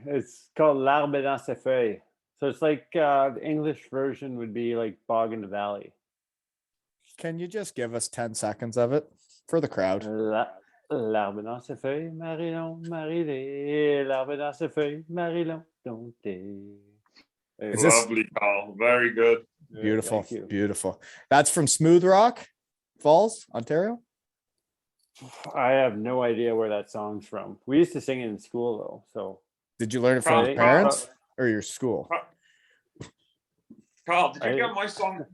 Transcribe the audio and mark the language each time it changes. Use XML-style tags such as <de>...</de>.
<en>It's called L'Arbre dans ses feuilles. So it's like the English version would be like Bog in the Valley. Can you just give us 10 seconds of it for the crowd?</en> <fr>L'arbre dans ses feuilles, Marilon, Marilé. L'arbre dans ses feuilles, Marilon, dompté.</fr> <en>Is this lovely, Carl? Very good. Beautiful, beautiful. That's from Smooth Rock Falls, Ontario. I have no idea where that song's from. We used to sing it in school though. So did you learn it from your parents or your school? Carl, did you get my song?</en>